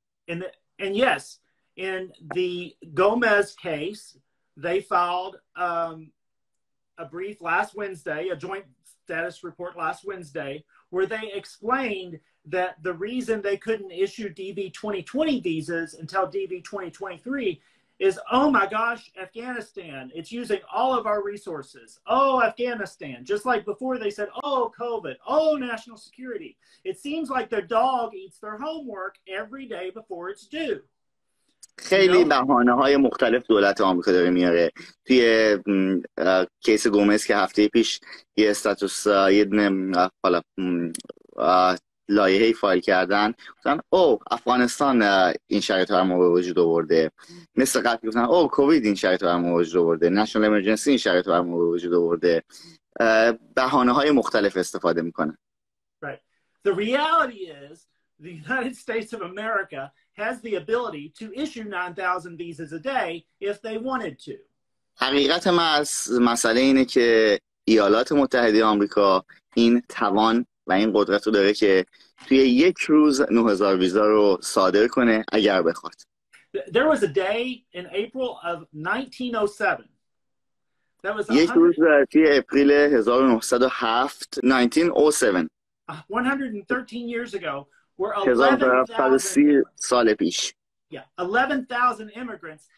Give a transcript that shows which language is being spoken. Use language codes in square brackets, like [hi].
[en] And yes, in the Gomez case, they filed a brief last Wednesday, a joint status report last Wednesday, where they explained that the reason they couldn't issue DV2020 visas until DV2023 is, oh my gosh, Afghanistan, it's using all of our resources. Oh, Afghanistan. Just like before they said, oh, COVID, oh, national security. It seems like their dog eats their homework every day before it's due. [fa] خیلی بهانه‌های مختلف دولت آمریکا داره میاره. توی کیس گومز که هفته پیش یه استاتوس حالا لایحه‌ای فایل کردن، گفتن او افغانستان این شرایط رو ما به وجود آورده، مثل قبل گفتن او کووید این شرایط رو ما به وجود آورده، نشنال امرجنسی این شرایط رو ما به وجود آورده. بهانه‌های مختلف استفاده میکنن. [en] Right. The reality is the United States of America has the ability to issue 9,000 visas a day if they wanted to. [fa] حقیقت مسئله اینه که ایالات متحده آمریکا این توان و این قدرت رو داره که توی یک روز 9,000 ویزا رو صادر کنه اگر بخواد. [en] There was a day in April of 1907. That was [fa] یک روز توی اپریل 1907 1907 [en] 113 years ago where [fa] 11,000 سال پیش [en] 11,000 immigrants